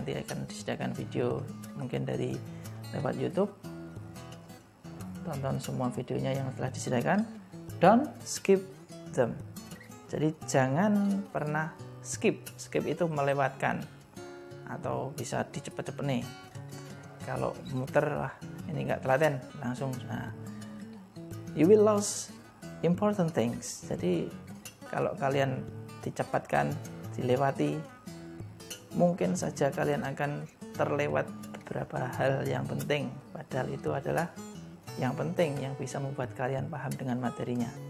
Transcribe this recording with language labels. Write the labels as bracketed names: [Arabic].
[Indonesian] Nanti akan disediakan video mungkin dari lewat YouTube. Tonton semua videonya yang telah disediakan. [English] Don't skip them. [Indonesian] Jadi jangan pernah skip. Skip itu melewatkan atau bisa dicepet-cepet nih. Kalau muter, wah ini nggak telaten, langsung. [English] Nah, you will lose important things. [Indonesian] Jadi kalau kalian dicepatkan, dilewati, mungkin saja kalian akan terlewat beberapa hal yang penting. Padahal itu adalah yang penting yang bisa membuat kalian paham dengan materinya.